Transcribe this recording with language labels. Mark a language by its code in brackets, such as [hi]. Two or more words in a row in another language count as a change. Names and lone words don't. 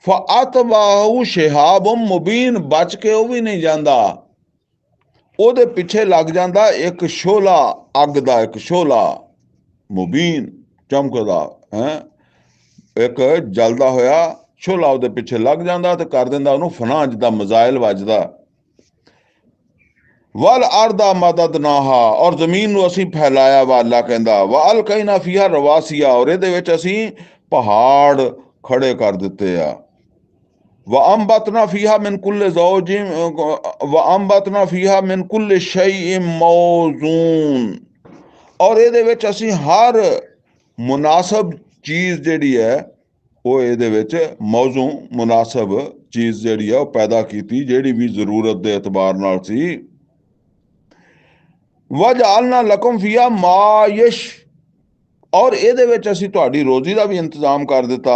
[ar] فأتبعه شهاب مبين, [pa] ਬਚ ਕੇ ਉਹ ਵੀ ਨਹੀਂ ਜਾਂਦਾ, ਉਹਦੇ ਪਿੱਛੇ ਲੱਗ ਜਾਂਦਾ ਇੱਕ ਸ਼ੋਲਾ, ਅੱਗ ਦਾ ਇੱਕ ਸ਼ੋਲਾ, ਮੁਬੀਨ ਚਮਕਦਾ ਹੈ, ਇੱਕ ਜਲਦਾ ਹੋਇਆ ਸ਼ੋਲਾ ਉਹਦੇ ਪਿੱਛੇ ਲੱਗ ਜਾਂਦਾ ਤੇ ਕਰ ਦਿੰਦਾ ਉਹਨੂੰ ਫਨਾ, ਜਿੱਦਾਂ ਮਜ਼ਾਇਲ ਵੱਜਦਾ। [ar] والأرض مددناها, [pa] ਔਰ ਜ਼ਮੀਨ ਨੂੰ ਅਸੀਂ ਫੈਲਾਇਆ ਵਾ, ਅੱਲਾ ਕਹਿੰਦਾ [ar] وألقينا فيها رواسي, [pa] ਔਰ ਇਹਦੇ ਵਿੱਚ ਅਸੀਂ ਪਹਾੜ ਖੜੇ ਕਰ ਦਿੱਤੇ ਆ। [ar] وأنبتنا فيها من كل زوج وأنبتنا فيها من كل شيء موزون, [pa] ਔਰ ਇਹਦੇ ਵਿੱਚ ਅਸੀਂ ਹਰ ਮੁਨਾਸਬ ਚੀਜ਼ ਜਿਹੜੀ ਹੈ ਉਹ ਇਹਦੇ ਵਿੱਚ ਮੌਜ਼ੂ ਮੁਨਾਸਬ ਚੀਜ਼ ਜਿਹੜੀ ਹੈ ਉਹ ਪੈਦਾ ਕੀਤੀ, ਜਿਹੜੀ ਵੀ ਜ਼ਰੂਰਤ ਦੇ ਇਤਬਾਰ ਨਾਲ ਸੀ। [ar] وجعلنا لكم فيها معايش, [pa] ਔਰ ਇਹਦੇ ਵਿੱਚ ਅਸੀਂ ਤੁਹਾਡੀ ਰੋਜ਼ੀ ਦਾ ਵੀ ਇੰਤਜ਼ਾਮ ਕਰ ਦਿੱਤਾ।